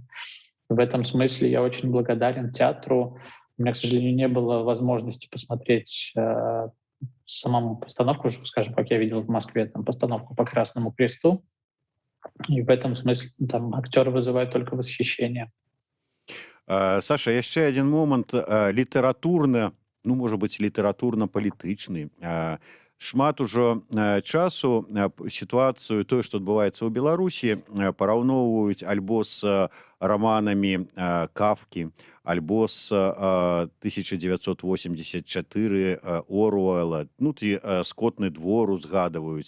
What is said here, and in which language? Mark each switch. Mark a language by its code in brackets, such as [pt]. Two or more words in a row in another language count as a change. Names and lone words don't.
[ru] В этом смысле я очень благодарен театру. У меня, к сожалению, не было возможности посмотреть самому постановку, скажем, как я видел в Москве, там, постановку по Красному Кресту. И в этом смысле там актеры вызывают только восхищение. [be] Саша, яшчэ один момант літаратурна, ну можа быць літаратурна-палітычны. Шмат ужо часу сітуацыю тое, што адбываецца ў Беларусі, параўноўваюць альбо з раманамі Кафкі, альбо з 1984 Оруэлла, ну ці скотны двор узгадваюць.